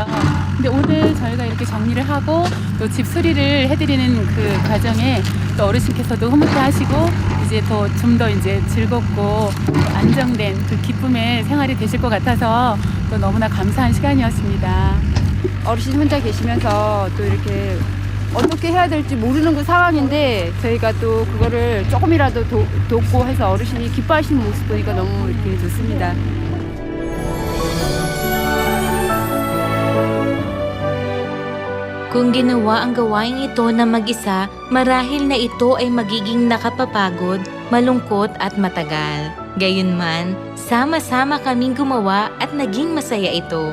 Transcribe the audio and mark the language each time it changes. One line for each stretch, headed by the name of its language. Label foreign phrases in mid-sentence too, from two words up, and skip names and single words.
Korean: 근데 오늘 저희가 이렇게 정리를 하고 또 집 수리를 해드리는 그 과정에 또 어르신께서도 흐뭇해하시고 이제 좀 더 이제 즐겁고 안정된 그 기쁨의 생활이 되실 것 같아서 또 너무나 감사한 시간이었습니다. 어르신 혼자 계시면서 또 이렇게 어떻게 해야 될지 모르는 그 상황인데 저희가 또 그거를 조금이라도 돕고 해서 어르신이 기뻐하시는 모습 보니까 너무 이렇게 좋습니다.
Filipino: Kung ginawa ang gawain ito na mag-isa, marahil na ito ay magiging nakapapagod, malungkot at matagal. Gayunman, sama-sama kaming gumawa at naging masaya ito.